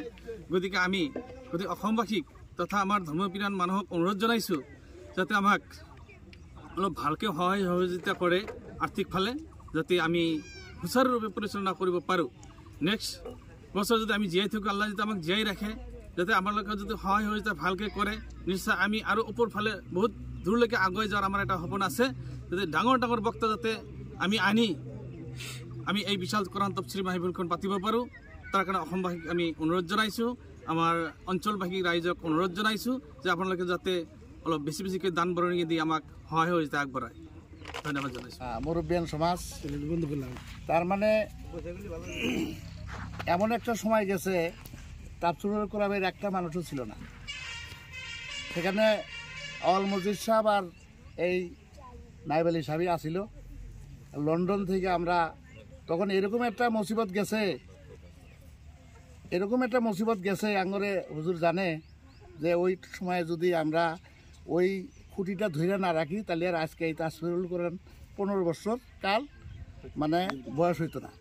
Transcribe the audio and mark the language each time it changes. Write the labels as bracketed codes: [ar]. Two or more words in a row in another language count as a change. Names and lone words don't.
[as] গতিকে আমি অসমবাসীক তথা আমাৰ ধৰ্মপ্ৰাণ মানুহক অনুৰোধ জনাইছোঁ যাতে আমাক অলপ ভালকৈ সহযোগিতা কৰে আৰ্থিক ফালে, যাতে আমি সুচাৰুৰূপে পৰিচালনা কৰিব পাৰোঁ। নেক্সট বছৰ যদি আমি জীয়াই থাকোঁ, আল্লাহ যদি আমাক জীয়াই ৰাখে, যাতে আমালোকে যদি সহযোগিতা ভালকৈ কৰে, নিশ্চয় আমি আৰু ওপৰ ফালে বহুত দূৰলৈকে আগুৱাই যোৱাৰ আমাৰ এটা সপোন আছে। যাতে ডাঙৰ ডাঙৰ বক্তা যাতে আমি এই বিশাল কোরআন তফসির মাহফিলখন পাতিব পাৰোঁ, তাৰ কাৰণে অসমবাসীক আমি অনুৰোধ জনাইছোঁ। আমাৰ অঞ্চলবাসী ৰাইজক অনুৰোধ জনাইছোঁ যে আপোনালোকে যাতে অলপ বেছিকৈ দান বৰঙণি দি আমাক সহযোগিতা আগবঢ়ায়। ধন্যবাদ জনাইছোঁ। [bn] মুরব্বিয়ান সমাজ, তার মানে এমন একটা সময় গেছে তাফসিরুল কোরআনের একটা মানুষও ছিল না। সেখানে আওয়াল মসজিদ সাহেব আর এই নাইব আলী সাহেবই আসিল। লন্ডন থেকে আমরা তখন এরকম একটা মুসিবত গেছে আঙ্গরে হুজুর জানে যে ওই সময় যদি আমরা ওই খুঁটিটা ধরে না রাখি তাহলে আর আজকে এই তফসিরুল কোরআন 15 বছর কাল মানে বয়স হইতো না।